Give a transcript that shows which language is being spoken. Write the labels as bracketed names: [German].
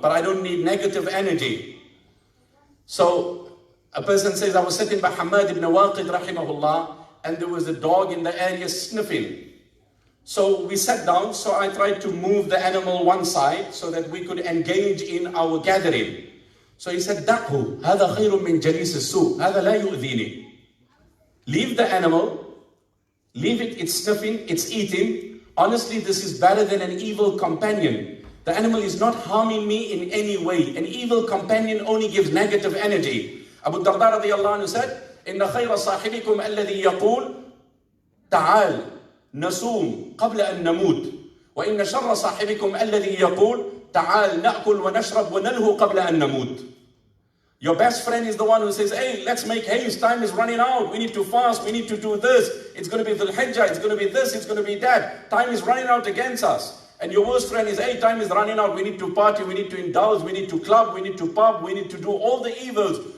[English] But I don't need negative energy. So a person says, I was sitting by Hamad ibn Waqid rahimahullah, and there was a dog in the area sniffing. So we sat down, so I tried to move the animal one side so that we could engage in our gathering. So he said, [Arabic] دَعْهُ هَذَا خَيْرٌ مِنْ جَلِيسِ السُّوء هَذَا لَا يُؤْذِينِ. [English] Leave the animal, leave it, it's sniffing, it's eating. Honestly, this is better than an evil companion. The animal is not harming me in any way. An evil companion only gives negative energy. Abu Darda radiyallahu anhu said, [Arabic] إِنَّ خَيْرَ صَاحِبِكُمْ الَّذِي يَقُولُ تعال نصوم قبل أن نموت وإن شر صاحبكم الذي يقول تعال نأكل ونشرب ونلهو قبل أن نموت. [English] Your best friend is the one who says, hey, let's make haste, time is running out, we need to fast, we need to do this, it's going to be Dhul Hijjah, it's going to be this, it's going to be that, time is running out against us. And your worst friend is, hey, time is running out, we need to party, we need to indulge, we need to club, we need to pub, we need to do all the evils.